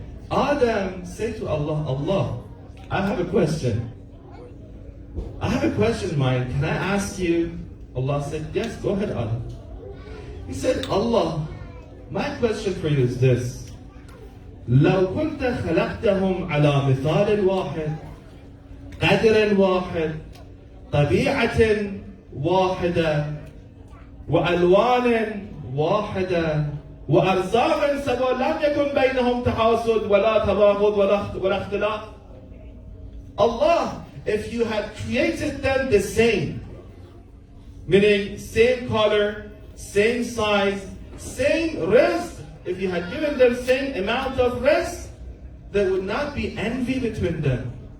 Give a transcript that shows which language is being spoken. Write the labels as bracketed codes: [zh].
[en] Adam said to Allah, Allah, I have a question. I have a question in mind. Can I ask you? Allah said, yes, go ahead, Adam. He said, Allah, my question for you is this. [ar] لو كنت خلقتهم على مثال واحد قدر واحد طبيعة واحدة وألوان واحدة وأرزاق سواء لم يكن بينهم تحاسد ولا تباغض ولا اختلاف. [en] Allah, if you had created them the same, meaning same color, same size, same rizq, if you had given them same amount of rest, there would not be envy between them.